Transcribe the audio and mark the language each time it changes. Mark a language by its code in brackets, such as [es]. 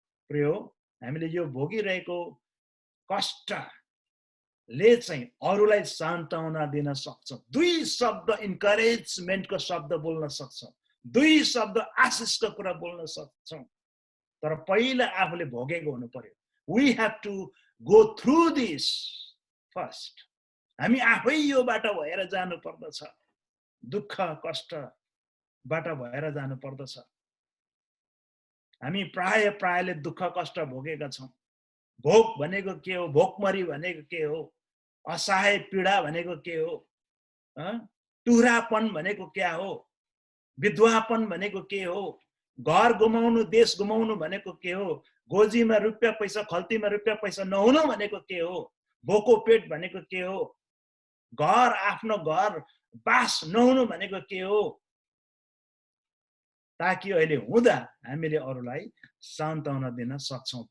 [ne] प्रिय, हामीले यो भोगिरहेको कष्ट ले चाहिँ अरूलाई सान्त्वना दिन सक्छौँ। 2 शब्द इन्करेजमेन्टको शब्द बोल्न सक्छौँ, 2 शब्द आशिषको कुरा बोल्न सक्छौँ। तर पहिला आफूले भोगेको हुनु पर्यो। [en] We have to go through this first. [ne] हामी आफै यो बाटो भएर जानु पर्दछ, दुःख कष्टबाट भएर जानु पर्दछ। हामी प्रायले दुःख कष्ट भोगेका छौँ। भोक भनेको के हो, भोकमरी भनेको के हो, असहाय पीडा भनेको के हो, टुरापन भनेको क्या हो, विधवापन भनेको के हो, घर गुमाउनु देश गुमाउनु भनेको के हो, गोजीमा रुपियाँ पैसा खल्तीमा रुपियाँ पैसा नहुनु भनेको के हो, भोको पेट भनेको के हो, घर आफ्नो घर बास नहुनु भनेको के हो, ताकि अहिले हुँदा हामीले अरूलाई सान्त्वना दिन सक्छौँ।